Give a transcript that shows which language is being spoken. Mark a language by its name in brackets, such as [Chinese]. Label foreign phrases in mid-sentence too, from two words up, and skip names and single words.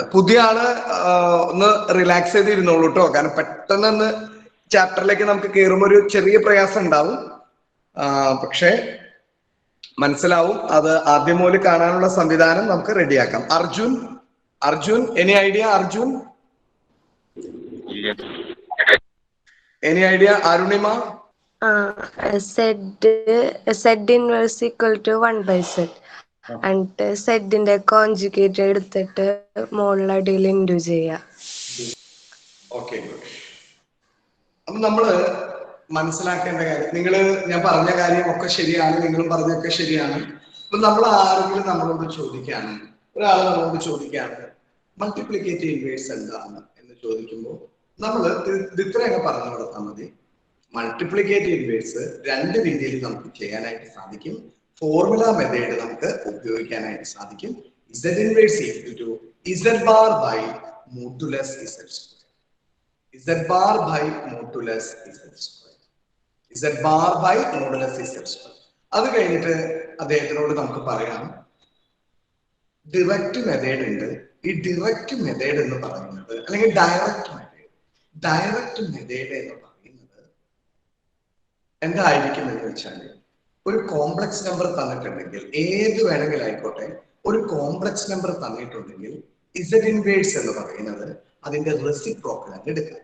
[Malayalam] പുതിയ ആള് ഒന്ന് റിലാക്സ് ചെയ്തിരുന്നോളൂ കേട്ടോ, കാരണം പെട്ടെന്ന് ചാപ്റ്ററിലേക്ക് നമുക്ക് കയറുമ്പോൾ ഒരു ചെറിയ പ്രയാസം ഉണ്ടാവും, പക്ഷെ മനസ്സിലാവും. അത് ആദ്യം മുതൽ കാണാനുള്ള സംവിധാനം നമുക്ക് റെഡിയാക്കാം. അർജുൻ [English] any idea? any idea? [Malayalam] അരുണിമ? [English] Z inverse equal to 1/z and Z [Malayalam] ന്റെ കോൺജുഗേറ്റ് എടുത്തിട്ട് മുകളിലടിയിൽ ഇൻഡു ചെയ്യാം. ഓക്കെ, അപ്പൊ നമ്മള് മനസ്സിലാക്കേണ്ട കാര്യം, ഞാൻ പറഞ്ഞ കാര്യം ഒക്കെ ശരിയാണ്, നിങ്ങളും പറഞ്ഞൊക്കെ ശരിയാണ്. അപ്പൊ നമ്മൾ ആരെങ്കിലും നമ്മളോട് ചോദിക്കുകയാണ്, ഒരാൾ നമ്മളോട് ചോദിക്കുകയാണ് [English] multiplicative inverse [Malayalam] എന്താണ് എന്ന് ചോദിക്കുമ്പോൾ നമ്മൾ ഇത്രയൊക്കെ പറഞ്ഞു കൊടുത്താൽ മതി. [English] multiplicative inverse [Malayalam] രണ്ട് രീതിയിൽ നമുക്ക് ചെയ്യാനായിട്ട് സാധിക്കും. [English] formula method [Malayalam] നമുക്ക് ഉപയോഗിക്കാനായിട്ട് സാധിക്കും. [English] Z inverse equal to Z bar by modulus Z square. Z bar by modulus Z square. Z bar by modulus Z square. [Malayalam] അത് കഴിഞ്ഞിട്ട് അദ്ദേഹത്തിനോട് നമുക്ക് പറയാം [English] direct method [Malayalam] ഉണ്ട്. ഈ [English] direct method [Malayalam] എന്ന് പറയുന്നത്, അല്ലെങ്കിൽ [English] direct method [Malayalam] എന്ന് പറയുന്നത് എന്തായിരിക്കും എന്ന് വെച്ചാൽ, ഒരു [English] complex number [Malayalam] തന്നിട്ടുണ്ടെങ്കിൽ, ഏത് വേണമെങ്കിലും ആയിക്കോട്ടെ, ഒരു [English] complex number [Malayalam] തന്നിട്ടുണ്ടെങ്കിൽ [English] Z inverse [Malayalam] എന്ന് പറയുന്നത് അതിന്റെ റെസിപ്രോക്കൽ എടുക്കാം.